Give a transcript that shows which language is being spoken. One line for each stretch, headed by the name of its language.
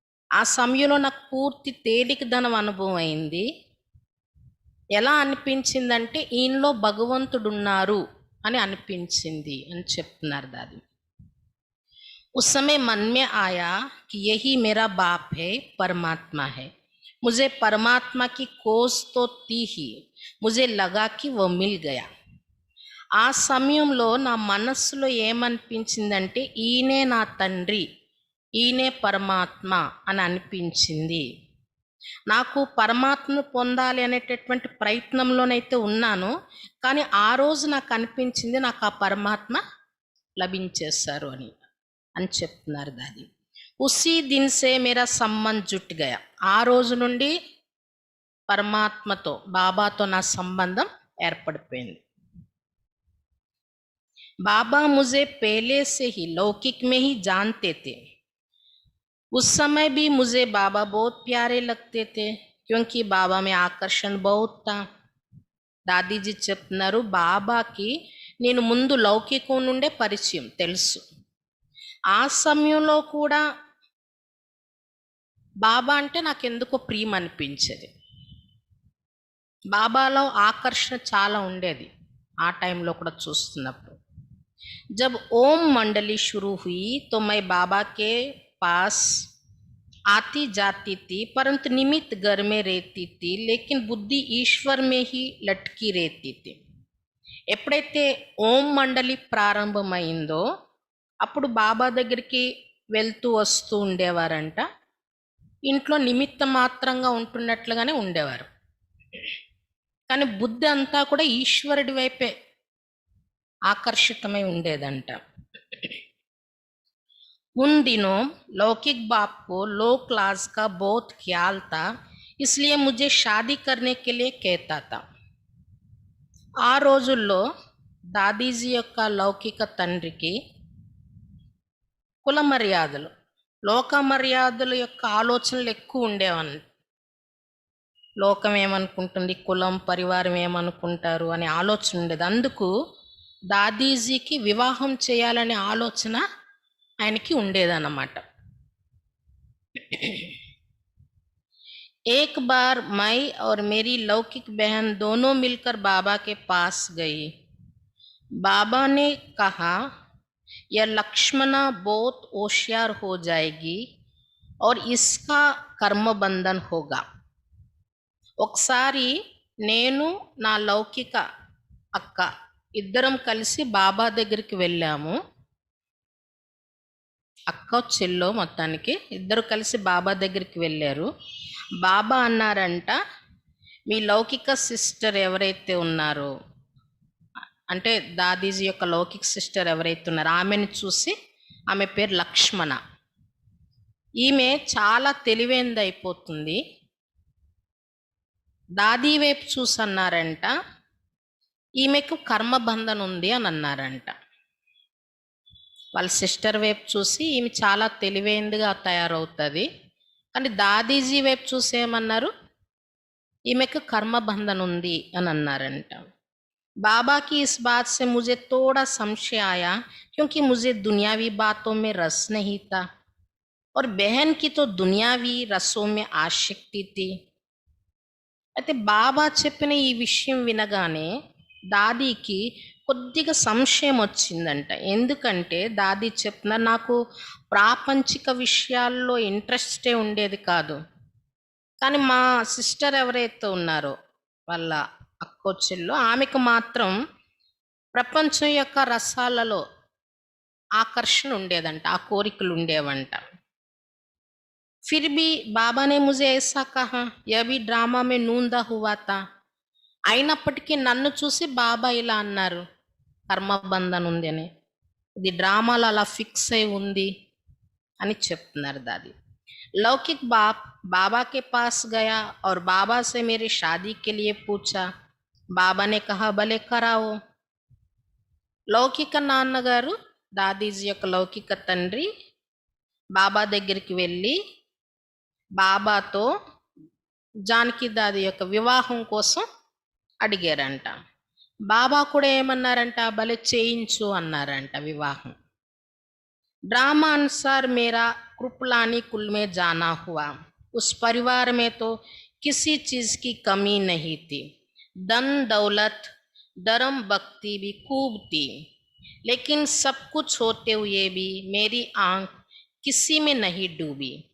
Telugu: ఆ సమయంలో నాకు పూర్తి తేలికదనం అనుభవం అయింది. ఎలా అనిపించిందంటే ఈయనలో భగవంతుడు ఉన్నారు అని అనిపించింది అని చెప్తున్నారు దాది.
Hindi: उस समय मन में आया कि यही मेरा बाप है, परमात्मा है. मुझे परमात्मा की खोज तो थी ही, मुझे लगा कि वो मिल गया.
Telugu: ఆ సమయంలో నా మనస్సులో ఏమనిపించిందంటే ఈయనే నా తండ్రి, ఈయనే పరమాత్మ అని అనిపించింది. నాకు పరమాత్మను పొందాలి అనేటటువంటి ప్రయత్నంలోనైతే ఉన్నాను, కానీ ఆ రోజు నాకు అనిపించింది నాకు ఆ పరమాత్మ లభించేశారు అని చెప్తున్నారు దాది.
Hindi: ఉసీ దిన్ సే మేరా సంబంధ్ జుట్ గయా.
Telugu: ఆ రోజు నుండి పరమాత్మతో, బాబాతో నా సంబంధం ఏర్పడిపోయింది.
Hindi: बाबा मुझे पहले से ही लौकिक में ही जानते थे. उस समय भी मुझे बाबा बहुत प्यारे लगते थे क्योंकि बाबा में आकर्षण बहुत था.
Telugu: దాదీజీ చెప్తున్నారు, బాబాకి నేను ముందు లౌకికం నుండే పరిచయం తెలుసు. ఆ సమయంలో కూడా బాబా అంటే నాకెందుకో ప్రియం అనిపించేది. బాబాలో ఆకర్షణ చాలా ఉండేది ఆ టైంలో కూడా చూస్తున్నప్పుడు.
Hindi: जब ओम मंडली शुरू हुई तो मैं बाबा के पास आती जाती थी, परंतु निमित्त घर में रहती थी, लेकिन बुद्धि ईश्वर में ही लटकी रहती थी.
Telugu: ఎప్పుడైతే ఓం మండలి ప్రారంభమైందో అప్పుడు బాబా దగ్గరికి వెళ్తూ వస్తూ ఉండేవారంట. ఇంట్లో నిమిత్త మాత్రంగా ఉంటున్నట్లుగానే ఉండేవారు, కానీ బుద్ధి అంతా కూడా ఈశ్వరుడి వైపే ఆకర్షితమై ఉండేదంట.
Hindi: उन दिनों लौकिक बाप को लो क्लास का बहुत ख्याल था, इसलिए मुझे शादी करने के लिए कहता था.
Telugu: ఆ రోజుల్లో దాదీజీ యొక్క లౌకిక తండ్రికి కుల మర్యాదలు, లోక మర్యాదల యొక్క ఆలోచనలు ఎక్కువ ఉండేవని. లోకం ఏమనుకుంటుంది, కులం పరివారం ఏమనుకుంటారు అనే ఆలోచన ఉండేది. అందుకు దాదీజీకి వివాహం చేయాలనే ఆలోచన ఆయనకి ఉండేదన్నమాట.
Hindi: एक बार मैं और मेरी लौकिक बहन दोनों मिलकर बाबा के पास गई. बाबा ने कहा, यह लक्ष्मणा बहुत होशियार हो जाएगी और इसका कर्म बंधन होगा.
Telugu: ఒకసారి నేను నా లౌకిక అక్క ఇద్దరం కలిసి బాబా దగ్గరికి వెళ్ళాము. అక్క చెల్లో మొత్తానికి ఇద్దరు కలిసి బాబా దగ్గరికి వెళ్ళారు. బాబా అన్నారంట, మీ లౌకిక సిస్టర్ ఎవరైతే ఉన్నారో, అంటే దాదీజీ యొక్క లౌకిక సిస్టర్ ఎవరైతే ఉన్నారో ఆమెను చూసి, ఆమె పేరు లక్ష్మణ, ఈమె చాలా తెలివైనది అయిపోతుంది. దాదీ వైపు చూసి అన్నారంట, ఈమెకు కర్మబంధన ఉంది అని అన్నారంట. వాళ్ళ సిస్టర్ వైపు చూసి ఈమె చాలా తెలివైనదిగా తయారవుతుంది, కానీ దాదీజీ వైపు చూసి ఏమన్నారు, ఈమెకు కర్మబంధన ఉంది అని అన్నారంట.
Hindi: बाबा की इस बात से मुझे थोड़ा संशय आया, क्योंकि मुझे दुनियावी बातों में रस नहीं था और बहन की तो दुनियावी रसों में आसक्ति थी.
Telugu: అయితే బాబా చెప్పిన ఈ విషయం వినగానే దాదీకి కొద్దిగా సంశయం వచ్చిందంట. ఎందుకంటే దాదీ చెప్తున్నారు, నాకు ప్రాపంచిక విషయాల్లో ఇంట్రెస్టే ఉండేది కాదు, కానీ మా సిస్టర్ ఎవరైతే ఉన్నారో వాళ్ళ అక్కొచ్చెల్లో, ఆమెకు మాత్రం ప్రపంచం యొక్క రసాలలో ఆకర్షణ ఉండేదంట, ఆ కోరికలు ఉండేవంట.
Hindi: फिर भी बाबा ने मुझे ऐसा कहा, यह भी ड्रामा में नूंदा हुआ था.
Telugu: అయినప్పటికీ నన్ను చూసి బాబా ఇలా అన్నారు, కర్మబంధన ఉంది అని, ఇది డ్రామాలో అలా ఫిక్స్ అయి ఉంది అని చెప్తున్నారు దాది.
Hindi: लौकिक बाप बाबा के पास गया और बाबा से मेरी शादी के लिए पूछा. बाबा ने कहा, भले कराओ.
Telugu: లౌకిక నాన్నగారు, దాదీజీ యొక్క లౌకిక తండ్రి బాబా దగ్గరికి వెళ్ళి బాబాతో జానకి దాది యొక్క వివాహం కోసం అడిగారంట. బాబా కూడా ఏమన్నారంట, భలే చేయించు అన్నారంట వివాహం.
Hindi: ड्रामा अनुसार मेरा कृपलानी कुल में जाना हुआ. उस परिवार में तो किसी चीज की कमी नहीं थी. धन दौलत धर्म भक्ति भी खूब थी, लेकिन सब कुछ होते हुए भी मेरी आंख किसी में नहीं डूबी.